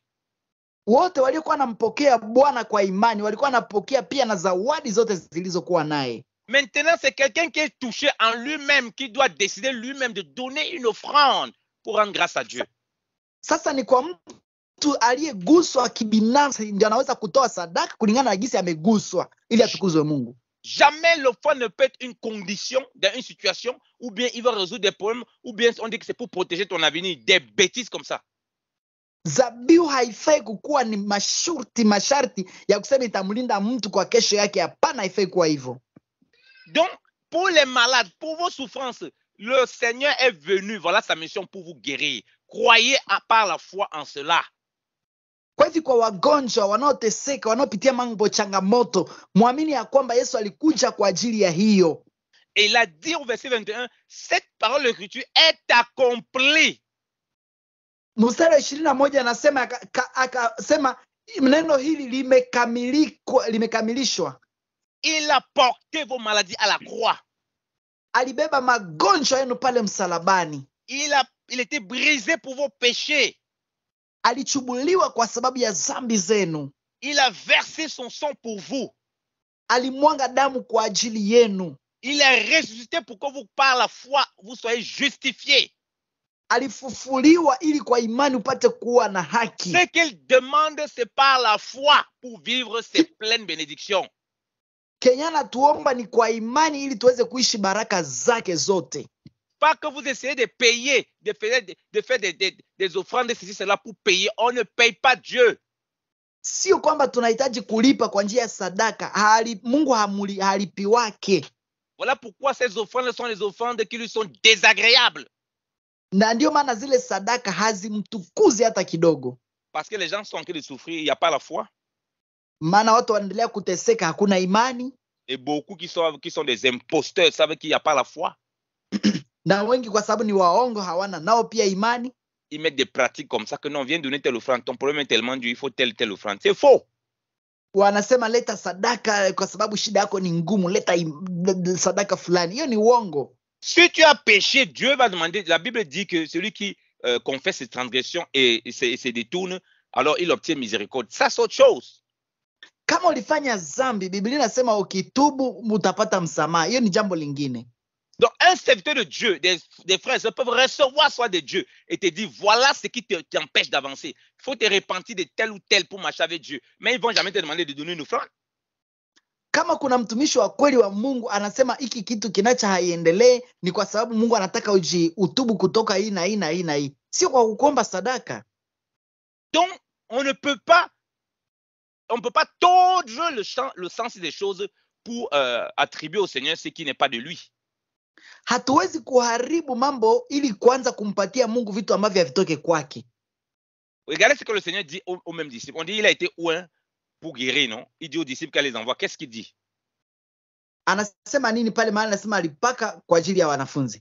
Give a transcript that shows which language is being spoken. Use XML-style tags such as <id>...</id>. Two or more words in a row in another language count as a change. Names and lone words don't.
<sw>Wote waliokuwa wanampokea Bwana kwa imani walikuwa wanapokea pia na zawadi zote zilizokuwa naye.</sw> <fr>Maintenant, c'est quelqu'un qui est touché en lui-même, qui doit décider lui-même de donner une offrande pour rendre grâce à Dieu.</fr> <sw>Sasa ni kwa mtu aliyeguswa kibinafsi ndio anaweza kutoa sadaka kulingana na jinsi ameguswa ili atukuzwe Mungu.</sw> <fr>Jamais l'offrande ne peut être une condition dans une situation, ou bien il va résoudre des problèmes, ou bien on dit que c'est pour protéger ton avenir, des bêtises comme ça.</fr> <sw>Zabihu haifai kukuwa ni masharti ya kusema itamlinda mtu kwa kesho yake. Hapana, haifai kuwa hivyo.</sw> <fr>Donc, pour les malades, pour vos souffrances, le Seigneur est venu, voilà sa mission pour vous guérir. Croyez par la foi en cela.</fr> <sw>Kwa hivyo kwa wagonjwa wanaoteseka, wanaopitia mambo changamoto, muamini ya kwamba Yesu alikuja kwa ajili ya hiyo.</sw> <fr>Et il a dit au verset 21, cette parole de l'écriture est accomplie.</fr> <sw>Mstari wa 21 anasema akasema neno hili limekamilishwa.</sw> <fr>Il a porté vos maladies à la croix.</fr> <sw>Alibeba magonjwa yenu pale msalabani.</sw> <fr>Il était brisé pour vos péchés.</fr> <sw>Alichubuliwa kwa sababu ya dhambi zenu.</sw> <fr>Il a versé son sang pour vous.</fr> <sw>Alimwanga damu kwa ajili yenu.</sw> <fr>Il est ressuscité pour que vous, par la foi, vous soyez justifiés.</fr> <sw>Alifufuliwa ili kwa imani upate kuwa na haki.</sw> <fr>Ce qu'il demande, c'est par la foi pour vivre ces pleines bénédictions.</fr> <sw>Kenyana tuomba ni kwa imani ili tuweze kuishi baraka zake zote.</sw> <fr>Pas que vous essayez de payer, de faire des offrandes, ceci, cela pour payer. On ne paye pas Dieu.</fr> <sw>Sio kwamba tunahitaji kulipa kwa njia ya sadaka. Mungu halipi wake.</sw> <fr>Voilà pourquoi ces offrandes sont les offrandes qui lui sont désagréables.</fr> <sw>Na ndio maana zile sadaka hazimtukuzi hata kidogo.</sw> <fr>Parce que les gens sont en train de souffrir, il n'y a pas la foi.</fr> <sw>Maana watu wanaendelea kuteseka, hakuna imani.</sw> <fr>Et beaucoup qui sont des imposteurs savent qu'il n'y a pas la foi.</fr> <sw>Na wengi kwa sababu ni waongo hawana nao pia imani.</sw> <fr>Ils mettent des pratiques comme ça que non, viens donner telle offrande. Ton problème est tellement dur, il faut telle offrande. C'est faux.</fr> <sw>Wanasema leta sadaka kwa sababu shida yako ni ngumu, leta sadaka fulani. Hiyo ni uongo.</sw> <fr>Si tu as péché, Dieu va demander. La Bible dit que celui qui confesse ses transgressions et se détourne, alors il obtient miséricorde. Ça, c'est autre chose.</fr> <sw>Kama ulifanya dhambi, Biblia inasema ukitubu mutapata msamaha. Hiyo ni jambo lingine.</sw> <fr>Donc, un serviteur de Dieu, des frères, ils peuvent recevoir soit de Dieu et te dire, voilà ce qui t'empêche d'avancer. Il faut te repentir de tel ou tel pour marcher avec Dieu. Mais ils ne vont jamais te demander de donner une offrande.</fr> <sw>Kama kuna mtumishi wa kweli wa Mungu anasema hiki kitu kinacha haiendelee ni kwa sababu Mungu anataka utubu kutoka hii na hii na hii na hii. Sio kwa kuomba sadaka.</sw> <fr>Donc, on ne peut pas tordre le sens des choses pour attribuer au Seigneur ce qui n'est pas de lui.</fr> <sw>Hatuwezi kuharibu mambo ili kuanza kumpatia Mungu vitu ambavyo havitoke kwake.</sw> <fr>Regardez ce que le Seigneur dit aux mêmes disciples. On dit il a été oint pour guérir, non? Il dit aux disciples qu'elle les envoie. Qu'est-ce qu'il dit?</fr> <sw>Anasema nini pale mahali anasema alipaka kwa ajili ya wanafunzi?</sw>